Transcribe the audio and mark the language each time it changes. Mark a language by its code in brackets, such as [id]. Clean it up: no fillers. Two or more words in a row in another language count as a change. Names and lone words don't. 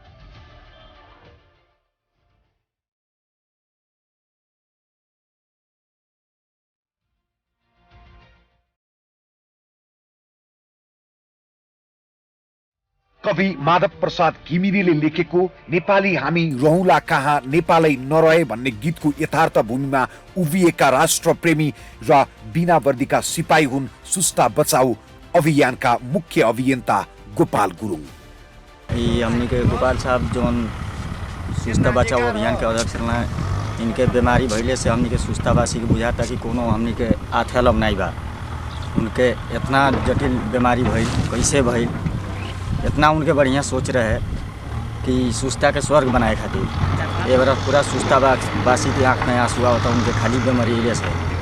[ne] कवि माधव प्रसाद घिमिरेले लेखेको नेपाली हामी रहौला कहाँ नेपालै नरहे भन्ने गीतको यथार्थ भूमिमा उभिएका राष्ट्रप्रेमी र बिना वर्दीका सिपाही हुन् सुस्ता बचाऊ अभियानका मुख्य अभियन्ता गोपाल गुरुङ। [bho] हमनी के गोपाल साहब जोन सुस्ता बचाओ अभियान के अध्यक्ष हैं, इनके बीमारी भइले से हमनी के सुस्तावासी के बुझाता कि कोनो हमनी के आथेलम नहीं बा। उनके इतना जटिल बीमारी भइल, कैसे भइल, इतना उनके बढ़िया सोच रहे कि सुस्ता के स्वर्ग बनाए खातिर ये बार पूरा सुस्तावासी की आँख में आंसू होता उनके खाली बीमारी से।